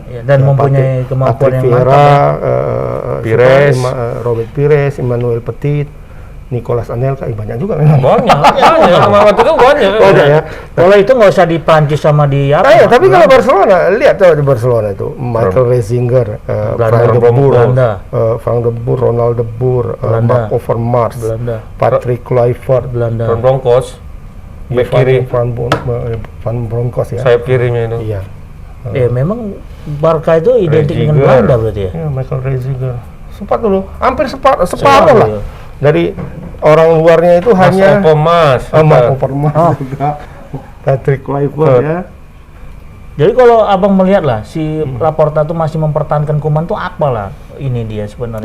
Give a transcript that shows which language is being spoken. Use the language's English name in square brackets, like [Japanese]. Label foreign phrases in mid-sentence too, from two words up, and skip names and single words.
[Indonesian] Ya, dan mempunyai kemampuan Patrick yang Vieira, Pires. Robert Pires, Emmanuel Petit, Nicolas Anelka, banyak juga memang. Banyak. Sama waktu itu banyak. Banyak ya. Kalau itu nggak usah di Prancis sama di apa? Nah, ya, tapi kalau Barcelona, lihat tuh di Barcelona itu Michael Reisinger, Frank de Boer, Belanda. Frank de Boer, Ronald de Boer, Belanda. Marc Overmars, Belanda. Patrick Kluivert, Belanda. Van Bronckhorst. Back kiri. Van Bronckhorst ya. Sayap kirinya itu. Iya. Memang Barca itu identik dengan Reisinger. Belanda berarti ya. Ya, Michael Reisinger. Sempat dulu, hampir separuh Separuh, lah. ya. Dari orang luarnya itu hanya Mas. Marc Overmars juga, Patrick Kluivert ya. Jadi kalau abang melihat lah si Laporta tuh masih mempertahankan Koeman tuh apalah ini dia sebenarnya.